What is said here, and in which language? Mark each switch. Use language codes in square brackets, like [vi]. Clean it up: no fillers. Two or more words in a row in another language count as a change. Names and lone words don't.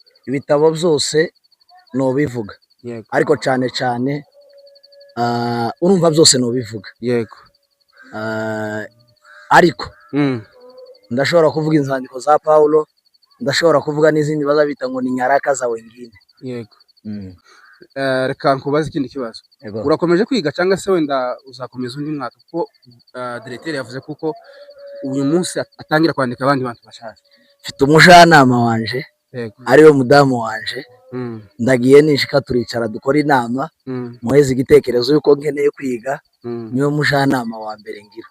[rn] Ibitabo byose nobivuga, ariko cyane cyane urumva byose nobivuga. Yego. Ariko ndashobora kuvuga inzandiko za Paulo, ndashobora kuvuga n'izindi bazabita ngo ni [sw] nyaraka za wengine. [rn] Yego. Reka nkubaze ikindi kibazo. Urakomeje kwiga cyangwa se wenda uzakomeza undi mwaka? Kuko directeur yavuze kuko uyu munsi atangira kwandika abandi bantu bashaje. Mfite umujyanama wanje, ariwe mudamu wanje. Ndagiye nishika turicara dukora inama, muheze igitekerezo yuko nkeneye kwiga, niwe mujyanama wa mbere ngira.